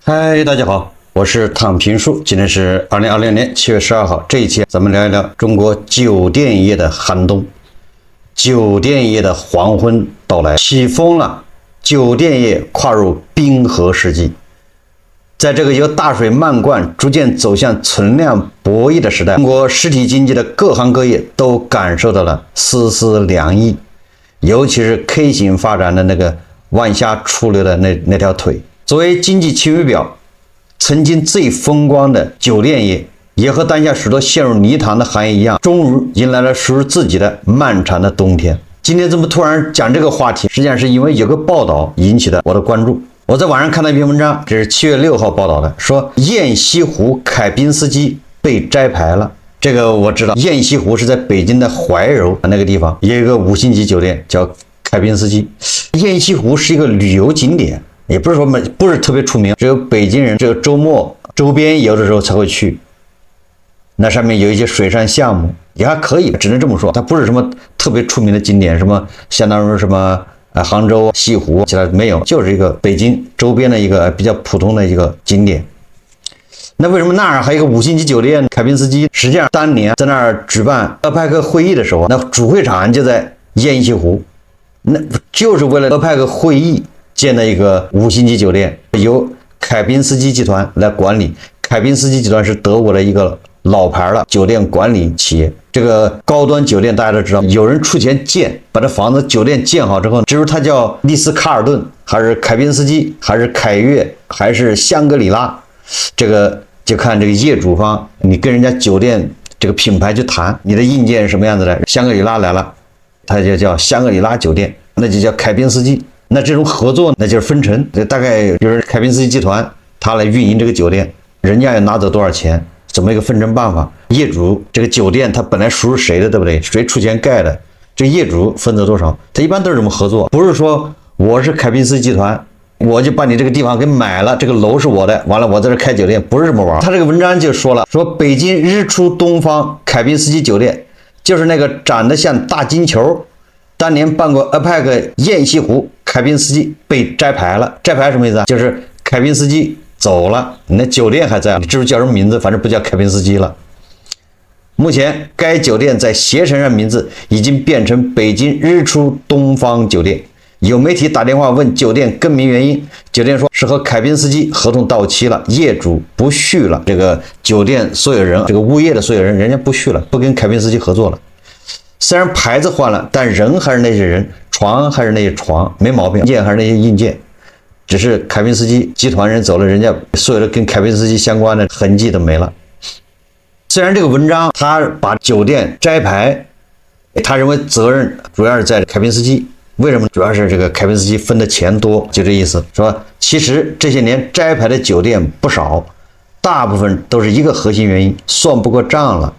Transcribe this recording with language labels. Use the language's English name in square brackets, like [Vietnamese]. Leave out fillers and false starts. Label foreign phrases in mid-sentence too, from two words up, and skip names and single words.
[Chinese] 嗨，大家好，我是躺平叔。今天是2020年7月12号，这一期咱們聊一聊中國酒店業的寒冬，酒店業的黃昏到來，起風了，酒店業跨入冰河世紀。在這個由大水漫灌逐漸走向存量博弈的時代，中國實體經濟的各行各業都感受到了絲絲涼意，尤其是 K 型發展的那個往下出溜的那條腿。作為經濟晴雨表，曾經最風光的酒店業，也和當下許多陷入泥潭的行業一樣，終於迎來了屬於自己的漫長的冬天。今天這麼突然講這個話題，實際上是因為有個報道引起的我的關注。我在網上看到一篇文章，這是7月6號報道的，說雁西湖凱賓斯基被摘牌了。這個我知道，雁西湖是在北京的懷柔那個地方，也有一個5星級酒店叫凱賓斯基。雁西湖是一個旅遊景點，也不是說不是特別出名，只有北京人只有周末周邊游的時候才會去。那上面有一些水上項目也還可以，只能這麼說，它不是什麼特別出名的景點，什麼相當於什麼杭州西湖，其他沒有，就是一個北京周邊的一個比較普通的一個景點。那為什麼那兒還有一個5星級酒店凱賓斯基？實際上當年在那兒舉辦APEC會議的時候，那主會場就在雁西湖，那就是為了APEC會議建的一個5星級酒店，由凱賓斯基集團來管理。凱賓斯基集團是德國的一個老牌了酒店管理企業。這個高端酒店大家都知道，有人出錢建，把这房子酒店建好之後，至於它叫麗思卡爾頓，還是凱賓斯基，還是凱悅，還是香格里拉，這個就看這個業主方，你跟人家酒店這個品牌去談，你的硬件是什麼樣子的。香格里拉來了，它就叫香格里拉酒店，那就叫凱賓斯基。那這種合作那就是分成，大概就是凱賓斯基集團他來運營這個酒店，人家要拿走多少錢，怎麼一個分成辦法？業主這個酒店它本來屬於誰的，對不對？誰出錢蓋的？這個業主分走多少？他一般都是這麼合作，不是說我是凱賓斯基集團，我就把你這個地方給買了，這個樓是我的，完了我在這開酒店，不是這麼玩。他這個文章就說了，說北京日出東方凱賓斯基酒店就是那個長得像大金球，當年辦過 APEC 雁西湖凱賓斯基被摘牌了。摘牌什麼意思啊？就是凱賓斯基走了，你那酒店還在，你至於叫什麼名字，反正不叫凱賓斯基了。目前該酒店在攜程上名字已經變成北京日出東方酒店。有媒體打電話問酒店更名原因，酒店說是和凱賓斯基合同到期了，業主不續了，这個酒店所有人，這個物業的所有人，人家不續了，不跟凱賓斯基合作了。雖然牌子換了，但人還是那些人，床還是那些床，沒毛病，硬件還是那些硬件，只是凱賓斯基集團人走了，人家所有的跟凱賓斯基相關的痕跡都沒了。雖然這個文章他把酒店摘牌，他認為責任主要是在凱賓斯基，為什麼？主要是這個凱賓斯基分的錢多，就這意思。說其實這些年摘牌的酒店不少，大部分都是一個核心原因，算不過賬了。